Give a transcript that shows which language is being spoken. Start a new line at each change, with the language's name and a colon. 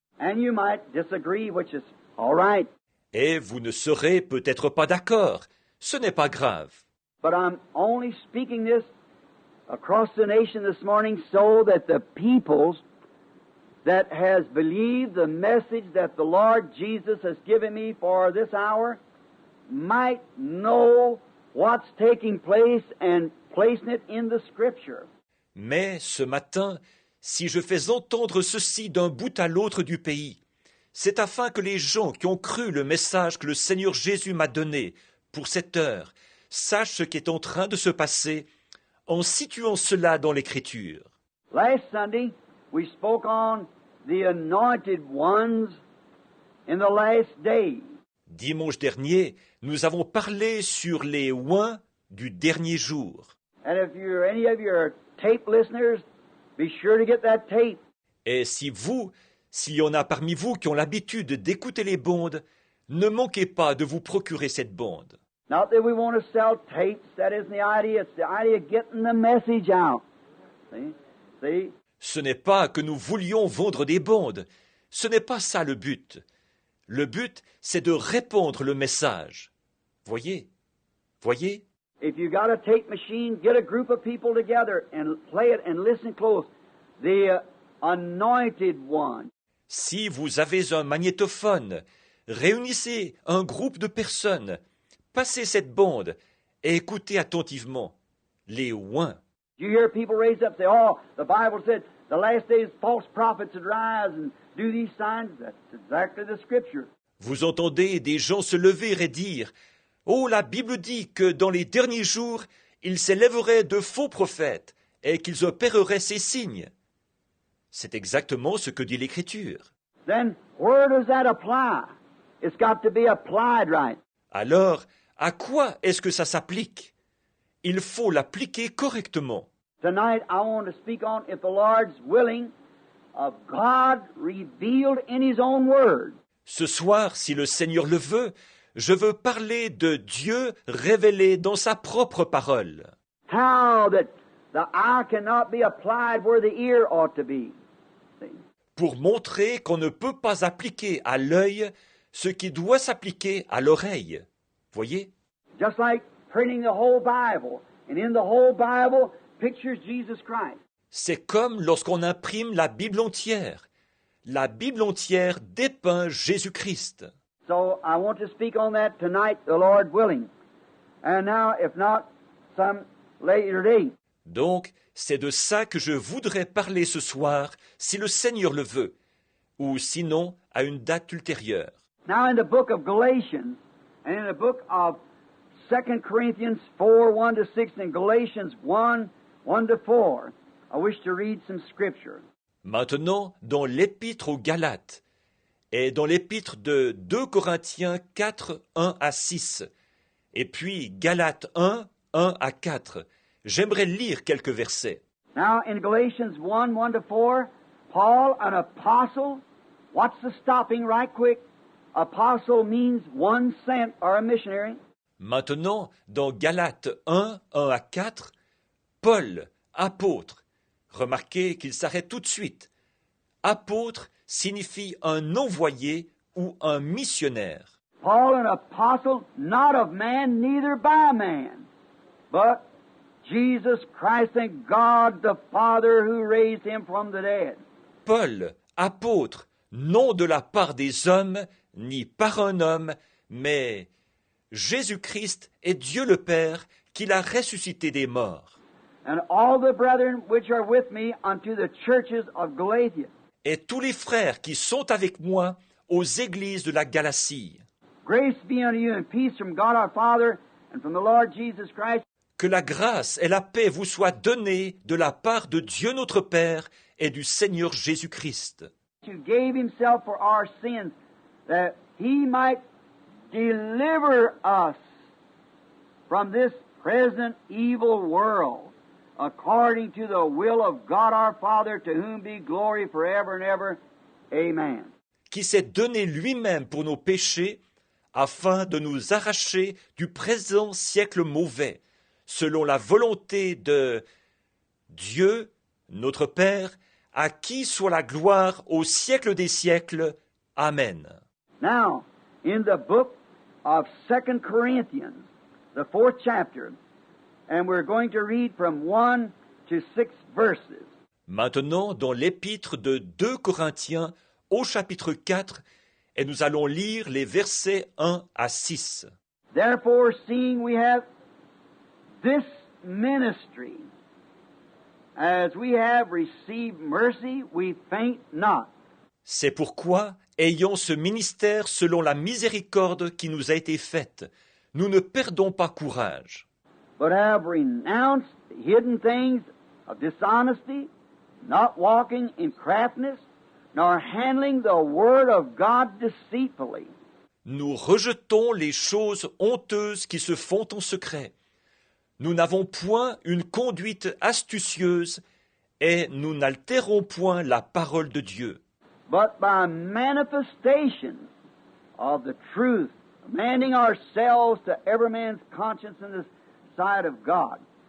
English: And you might disagree, which is all right.
French: Et vous ne serez peut-être pas d'accord. Ce n'est pas grave.
English: But I'm only speaking this across the nation this morning so that the peoples that has believed the message that the Lord Jesus has given me for this hour might know what's taking place and placing it in the Scripture.
French: Mais ce matin, si je fais entendre ceci d'un bout à l'autre du pays, c'est afin que les gens qui ont cru le message que le Seigneur Jésus m'a donné pour cette heure sachent ce qui est en train de se passer en situant cela dans l'Écriture.
English: Last Sunday, we spoke on the anointed ones in the last days.
French: Dimanche dernier, nous avons parlé sur les oints du dernier jour.
English: And if you're any of your tape listeners, be sure to get that tape.
French: Et s'il y en a parmi vous qui ont l'habitude d'écouter les bandes, ne manquez pas de vous procurer cette bande.
English: Not that we want to sell tapes, that isn't the idea. It's the idea of getting the message out. See?
French: Ce n'est pas que nous voulions vendre des bandes. Ce n'est pas ça le but. Le but, c'est de répandre le message. Voyez?
English: If you got a tape machine, get a group of people together and play it and listen close. The anointed one.
French: Si vous avez un magnétophone, réunissez un groupe de personnes, passez cette bande et écoutez attentivement. Les oints.
English: You hear people raise up and say, oh, the Bible said the last days false prophets would rise and do these signs. That's exactly the Scripture.
French: Vous entendez des gens se lever et dire « Oh, la Bible dit que dans les derniers jours, il s'élèverait de faux prophètes et qu'ils opéreraient ces signes. » C'est exactement ce que dit l'Écriture.
English: Then, where does that apply? It's got to be applied right.
French: Alors, à quoi est-ce que ça s'applique? Il faut l'appliquer correctement.
English: Tonight, I want to speak on, if the Lord's willing, of God revealed in His own Word.
French: Ce soir, si le Seigneur le veut, je veux parler de Dieu révélé dans sa propre parole.
English: How that the eye cannot be applied where the ear ought to be. See?
French: Pour montrer qu'on ne peut pas appliquer à l'œil ce qui doit s'appliquer à l'oreille. Voyez?
English: Just like printing the whole Bible, and in the whole Bible pictures Jesus Christ.
French: C'est comme lorsqu'on imprime la Bible entière. La Bible entière dépeint Jésus-Christ.
English: So I want to speak on that tonight, the Lord willing. And now, if not, some later date.
French: Donc, c'est de ça que je voudrais parler ce soir, si le Seigneur le veut, ou sinon à une date ultérieure.
English: Now in the book of Galatians, and in the book of 2 Corinthians 4, 1 to 6, and Galatians 1, 1 to 4, I wish to read some scripture.
French: Maintenant, dans l'épître aux Galates, et dans l'épître de 2 Corinthiens 4, 1 à 6, et puis Galates 1, 1 à 4, j'aimerais lire quelques versets.
English: Now in Galatians 1, 1 to 4, Paul, an apostle, what's the stopping right quick? Apostle means one sent or a missionary.
French: Maintenant, dans Galates 1, 1 à 4, Paul, apôtre. Remarquez qu'il s'arrête tout de suite. Apôtre signifie un envoyé ou un missionnaire.
English: Paul, an apostle, not of man, neither by man, but Jesus Christ and God the Father who raised him from the dead.
French: Paul, apôtre, non de la part des hommes, ni par un homme, mais Jésus-Christ est Dieu le Père qui l'a ressuscité des morts.
English: And all the brethren which are with me unto the churches of Galatia.
French: Et tous les frères qui sont avec moi aux églises de la Galatie.
English: Grace be unto you and peace from God our Father and from the Lord Jesus Christ.
French: Que la grâce et la paix vous soient données de la part de Dieu notre Père et du Seigneur Jésus-Christ.
English: Who gave himself for our sins, that he might deliver us from this present evil world, according to the will of God our Father, to whom be glory forever and ever. Amen.
French: Qui s'est donné lui-même pour nos péchés, afin de nous arracher du présent siècle mauvais, selon la volonté de Dieu, notre Père, à qui soit la gloire au siècle des siècles. Amen.
English: Now, in the book of 2 Corinthians, the 4th chapter, and we're going to read from 1 to 6 verses.
French: Maintenant, dans l'épître de 2 Corinthiens, au chapitre 4, et nous allons lire les versets 1 à 6.
English: Therefore, seeing we have this ministry, as we have received mercy, we faint not.
French: C'est pourquoi, ayant ce ministère selon la miséricorde qui nous a été faite, nous ne perdons pas courage.
English: But have renounced hidden things of dishonesty, not walking in craftiness, nor handling the word of God deceitfully.
French: Nous rejetons les choses honteuses qui se font en secret. Nous n'avons point une conduite astucieuse et nous n'altérons point la parole de Dieu.
English: But by manifestation of the truth, commending ourselves to every man's conscience in the sight of God.